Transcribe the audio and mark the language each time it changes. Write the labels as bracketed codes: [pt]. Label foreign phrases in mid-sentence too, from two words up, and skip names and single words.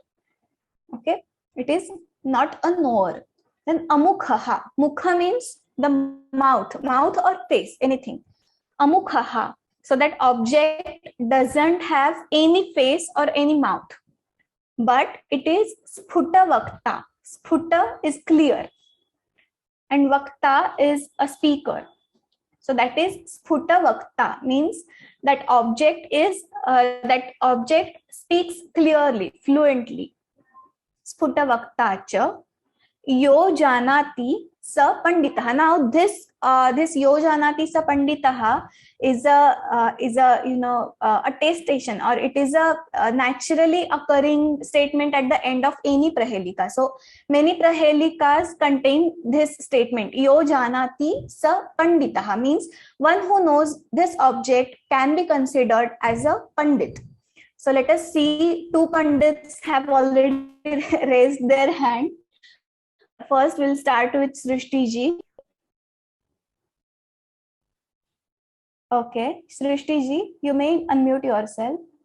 [en] Okay, it is not a knower. Then amukhaha. Mukha means the mouth or face, anything. Amukhaha. So that object doesn't have any face or any mouth, but it is [sa] स्फुट वक्ता. [en] Sphuta is clear, and vakta is a speaker. So that is [sa] स्फुट वक्ता, [en] means that object speaks clearly, fluently. [sa] स्फुट वक्ता च यो जानाति स पण्डितः. [en] Now this [sa] यो जानाति स पण्डितः [en] is a attestation, or it is a naturally occurring statement at the end of any prahelika. So many prahelikas contain this statement, [sa] यो जानाति स पण्डितः, [en] means one who knows this object can be considered as a pandit. So let us see, two pandits have already raised their hand. First, we'll start with Srishti ji. Okay, Srishti ji, you may unmute yourself.